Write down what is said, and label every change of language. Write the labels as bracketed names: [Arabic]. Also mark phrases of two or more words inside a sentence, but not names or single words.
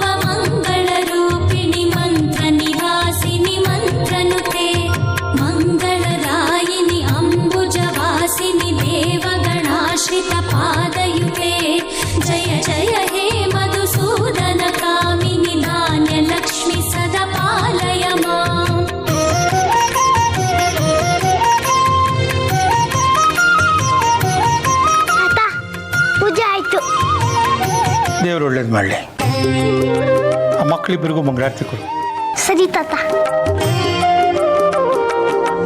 [Sanskrit] मङ्गलरूपिणि मन्त्रनिवासिनि मन्त्रनुते मङ्गलदायिनि अम्बुजवासिनि देवगणाश्रितपादयुते जय जय हे मधुसूदन कामिनि धान्यलक्ष्मि सदा पालय माम् [Kannada] ದೇವರು ಒಳ್ಳೇದು ಮಾಡಲಿ. ಆ ಮಕ್ಕಳಿಬ್ಬರಿಗೂ ಮಂಗಳಾರತಿ ಕೊಡು. ಸರಿ ತಾತ.